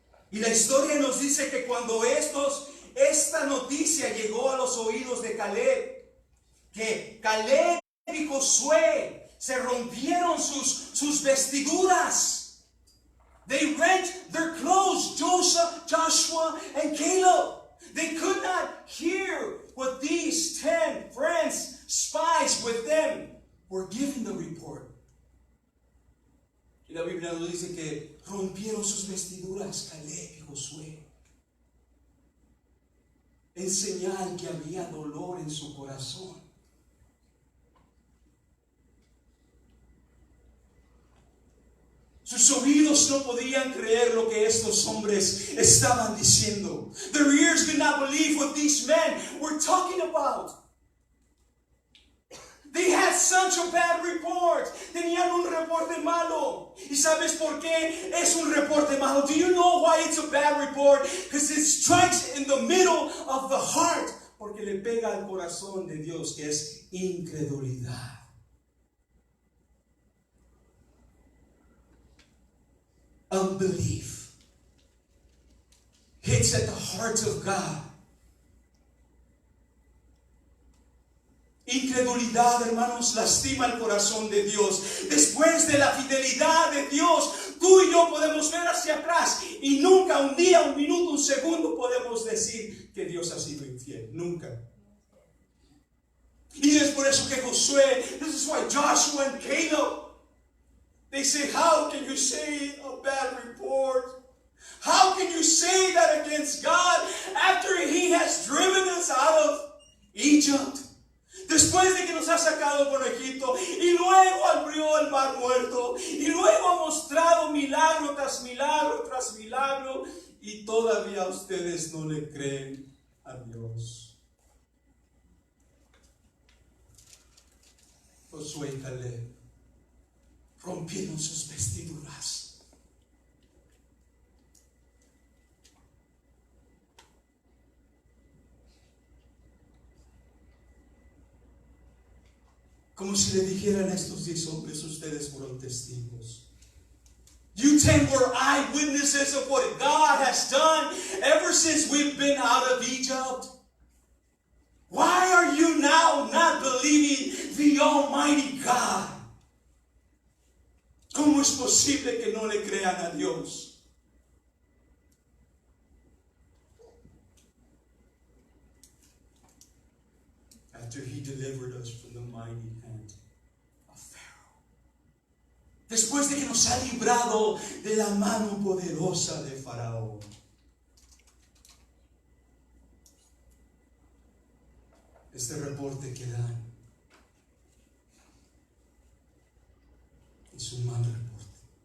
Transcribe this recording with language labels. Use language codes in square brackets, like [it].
[es] Y la historia nos dice que cuando esta noticia llegó a los oídos de Caleb, que Caleb y Josué se rompieron sus vestiduras. [en] They rent their clothes, Joshua and Caleb. They could not hear what these 10 friends, spies with them, were giving the report. [es] Y la Biblia nos dice que rompieron sus vestiduras Caleb y Josué, en señal que había dolor en su corazón. Sus oídos no podían creer lo que estos hombres estaban diciendo. [en] Their ears could not believe what these men were talking about. They had such a bad report. [es] Tenían un reporte malo. ¿Y sabes por qué es un reporte malo? [en] Do you know why it's a bad report? Because it strikes in the middle of the heart. [es] Porque le pega al corazón de Dios, que es incredulidad. [en] Unbelief hits at the heart of God. [es] Incredulidad, hermanos, lastima el corazón de Dios. Después de la fidelidad de Dios, tú y yo podemos ver hacia atrás y nunca, un día, un minuto, un segundo podemos decir que Dios ha sido infiel. Nunca. Y es por eso que Josué, [en] this is why Joshua and Caleb, they say, how can you say a bad report? How can you say that against God after He has driven us out of Egypt? [es] Después de que nos ha sacado por Egipto y luego abrió el mar muerto y luego ha mostrado milagro tras milagro tras milagro y todavía ustedes no le creen a Dios. Josué y Caleb rompieron sus vestiduras. Como si le dijeran a estos 10 hombres, ustedes fueron testigos. [en] You 10 were eyewitnesses of what God has done ever since we've been out of Egypt. Why are you now not believing the Almighty God? [es] ¿Cómo es posible que no le crean a Dios? [en] after he delivered us from the mighty hand of Pharaoh. [es] Después de que nos ha librado de la mano poderosa de Faraón. Este reporte que dan es un mal reporte.